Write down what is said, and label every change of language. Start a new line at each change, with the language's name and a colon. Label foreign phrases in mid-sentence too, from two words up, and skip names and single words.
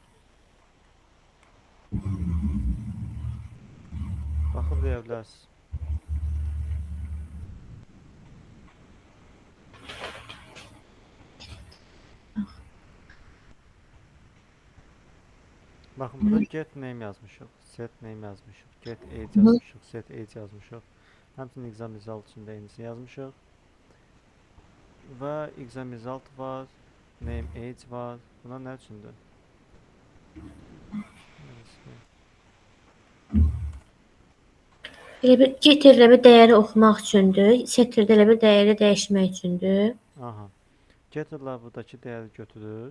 Azerbaijani: Baxıb deyə bilərsiniz. Baxın burada
English: get name
Azerbaijani: yazmışıq,
English: set name
Azerbaijani: yazmışıq,
English: get age
Azerbaijani: yazmışıq,
English: set age
Azerbaijani: yazmışıq. Həmçinin
English: exam result
Azerbaijani: üçün də eynisini yazmışıq. Və
English: exam result
Azerbaijani: var,
English: name age var.
Azerbaijani: Bunlar nə üçündür? Elə bir getir bir dəyəri oxumaq üçündür, setir elə bir dəyəri dəyişmək üçündür. Aha. Getter'lar buradakı dəyəri götürür.